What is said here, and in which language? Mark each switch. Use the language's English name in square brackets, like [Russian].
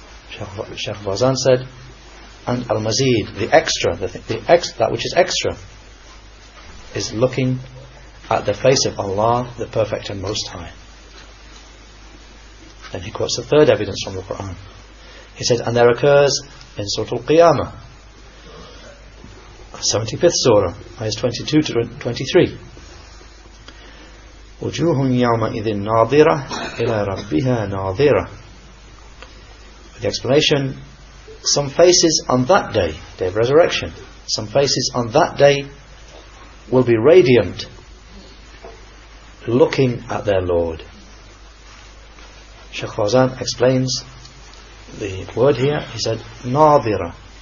[English] Shaykh Fawzan said, and al-mazid, the extra, that which is extra, is looking at the face of Allah, the Perfect and Most High. Then he quotes the third evidence from the Quran. He said, and there occurs in Surah Al-Qiyamah, 75th Surah, ayahs 22 to 23. [Arabic] وجوه يومئذ ناظرة إلى ربها ناظرة. [English] The explanation, some faces on that day, day of resurrection, some faces on that day will be radiant, looking at their Lord. Shaykh Fawzan explains the word here. He said, ناظرة,